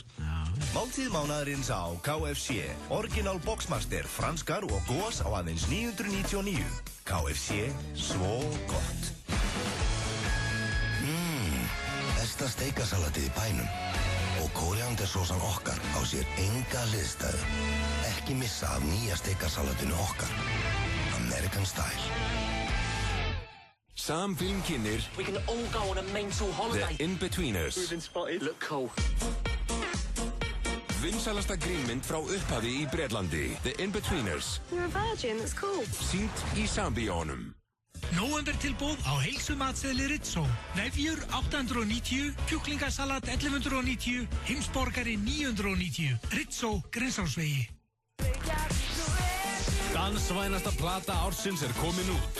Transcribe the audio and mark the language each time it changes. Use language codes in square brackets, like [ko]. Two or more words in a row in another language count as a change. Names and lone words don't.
[is] Máltíð mánaðarins á KFC. Original Boxmaster, franskar og gós á aðeins 999. KFC, svo gott. Besta steikasalatið í bænum. Og kóriandersósan okkar á sér enga hliðstæðu. Ekki missa af nýja steikasalatinu okkar. American Style. Sam Film kynir [en] We can all go on a mental holiday. The In-Betweeners. We've been spotted. Look cool. [is] Vinsælasta grínmynd frá upphafi í Bretlandi. The In-Betweeners. [en] You're a virgin, that's cool. [is] Sýnt í Sambíónum. Nóvember tilboð á heilsumatseðli Ritso. Nefjur 890, kjúklingasalat 1190, heimsborgari 990. Ritso, Grensásvegi. Dansvænasta plata ársins er komin út.